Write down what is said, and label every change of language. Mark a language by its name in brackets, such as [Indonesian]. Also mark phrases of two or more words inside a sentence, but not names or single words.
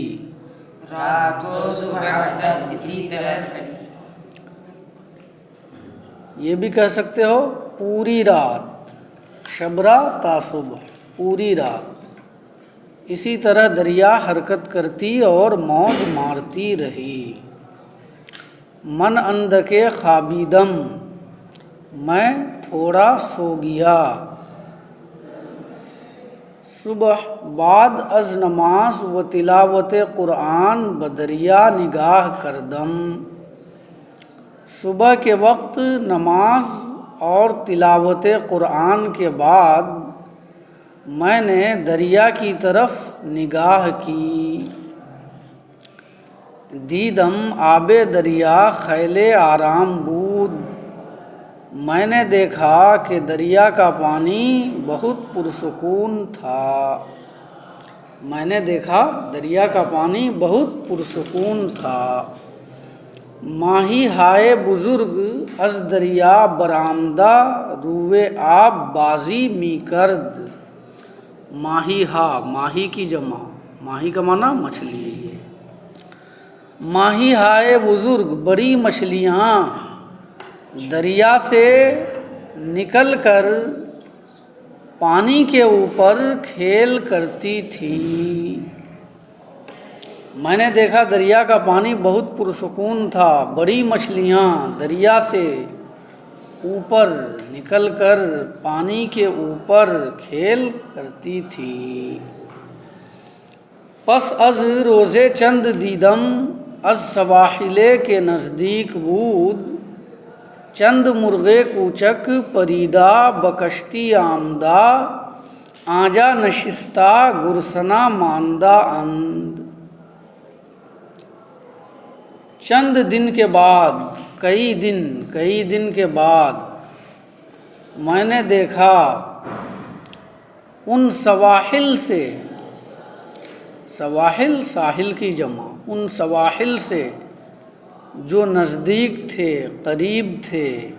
[Urdu] رات کو صبح تک اسی طرح یہ بھی کہہ سکتے ہو پوری رات، [Persian] شبرا تا صبح، [Urdu] پوری رات اسی طرح دریا حرکت کرتی اور موج مارتی رہی۔ [Persian] من اندکے خوابیدم، [Urdu] میں تھوڑا سو گیا۔ [Persian] صبح بعد از نماز و تلاوت قرآن بدریا نگاہ کردم۔ [Urdu] صبح کے وقت نماز اور تلاوت قرآن کے بعد میں نے دریا کی طرف نگاہ کی۔ [Persian] دیدم آب دریا خیل آرام بود، [Urdu] میں نے دیکھا کہ دریا کا پانی بہت پرسکون تھا۔ میں نے دیکھا دریا کا پانی بہت پرسکون تھا۔ [Persian] ماہی ہائے بزرگ از دریا برآمدہ، روئے آب بازی می کرد۔ ماہی ہا، [Urdu] ماہی کی جمع، ماہی کا معنی مچھلی۔ [Persian] ماہی ہائے بزرگ، [Urdu] بڑی مچھلیاں دریا سے نکل کر پانی کے اوپر کھیل کرتی تھیں۔ میں نے دیکھا دریا کا پانی بہت پرسکون تھا، بڑی مچھلیاں دریا سے اوپر نکل کر پانی کے اوپر کھیل کرتی تھیں۔ [Persian] پس از روزے چند دیدم، از سواحلے کے نزدیک بود، چند مرغے کوچک پریدا بکشتی آمدہ، آنجا نشستہ گرسنا ماندہ اند۔ [Urdu] چند دن کے بعد، کئی دن کے بعد میں نے دیکھا ان سواحل سے، سواحل ساحل کی جمع، ان سواحل سے جو نزدیک تھے، قریب تھے،